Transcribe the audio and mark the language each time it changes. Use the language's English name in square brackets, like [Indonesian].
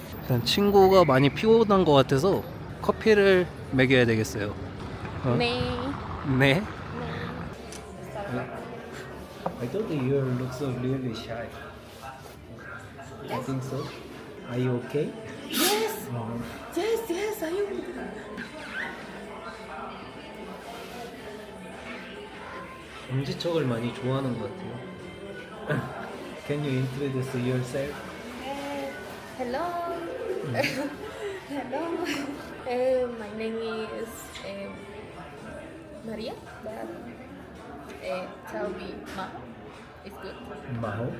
[Korean] 일단 친구가 많이 피곤한 것 같아서 커피를 먹여야 되겠어요. 네. 네. [English] I thought you look so really shy. I think so. Are you okay? Yes. Yes. I am. [Korean] 엄지척을 많이 좋아하는 것 같아요. [English] Can you introduce yourself? Hello. Hello. My name is Maria. But tell me Maho. It's good. Maho.